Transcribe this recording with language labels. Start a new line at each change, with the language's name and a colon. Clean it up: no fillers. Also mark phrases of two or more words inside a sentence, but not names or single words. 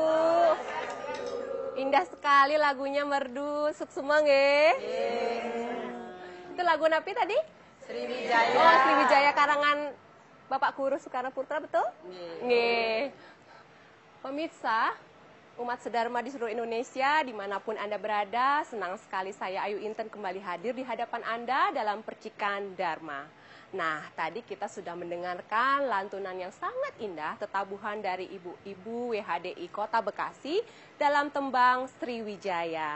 Indonesian: Indah sekali lagunya, merdu
Balinese: suksema nggih.
Indonesian: Itu lagu napi tadi? Sriwijaya. Oh, Sriwijaya karangan Bapak Guru Soekarno Putra, betul? Nggih. Pemirsa, umat sedharma di seluruh Indonesia, dimanapun Anda berada, senang sekali saya Ayu Inten kembali hadir di hadapan Anda dalam Percikan Dharma. Nah, tadi kita sudah mendengarkan lantunan yang sangat indah, tetabuhan dari ibu-ibu WHDI Kota Bekasi dalam tembang Sriwijaya.